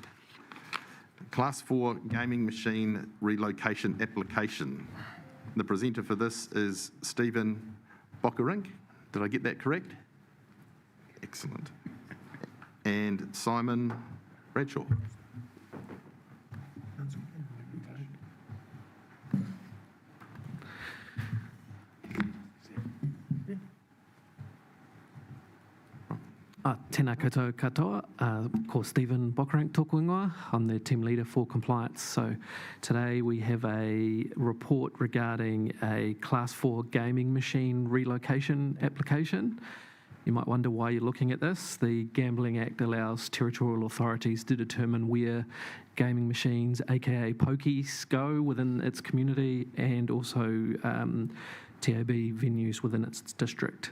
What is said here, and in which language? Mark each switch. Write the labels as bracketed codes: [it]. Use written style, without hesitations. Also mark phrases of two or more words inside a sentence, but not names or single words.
[en] Class 4 gaming machine relocation application. The presenter for this is Stephen Bockerink. Did I get that correct? Excellent. And Simon Bradshaw. [mi] Tēnā koutou katoa, ko Stephen Bockerink tōku ingoa. [en] I'm the team leader for compliance. So today we have a report regarding a Class 4 gaming machine relocation application. You might wonder why you're looking at this. The Gambling Act allows territorial authorities to determine where gaming machines, aka pokies, go within its community, and also TAB venues within its district.